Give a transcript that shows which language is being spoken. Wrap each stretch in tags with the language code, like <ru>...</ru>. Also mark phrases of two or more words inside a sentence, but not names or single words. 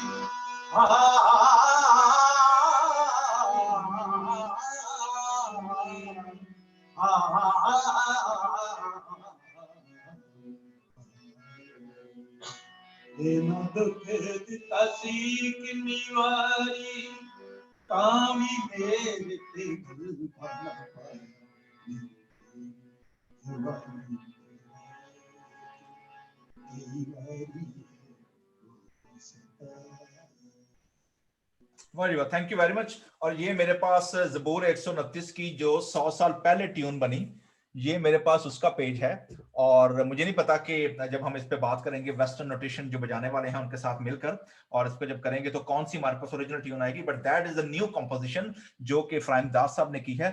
<pa>ਨਾ ਦੁਖ ਦਿਤਾ ਸੀ ਕਿਤਨੀ ਵਾਰੀ ਕਾਮੀ ਮੇਰੇ ਤੇ ਗੁਲ ਪਾਨਾ</pa> <en>Very well, thank you very much.</en> <hi>और ये मेरे पास ज़बूर 129 की जो 100 साल पहले ट्यून बनी, ये मेरे पास उसका पेज है। और मुझे नहीं पता कि जब हम इस पे बात करेंगे</hi> <en>Western notation</en> <hi>जो बजाने वाले हैं उनके साथ मिलकर, और इस पे जब करेंगे तो कौन सी हमारे पास</hi> <en>original tune</en> <hi>आएगी,</hi> <en>but that is a new composition</en> <hi>जो कि इफ्राहिम दास साहब ने की है।</hi>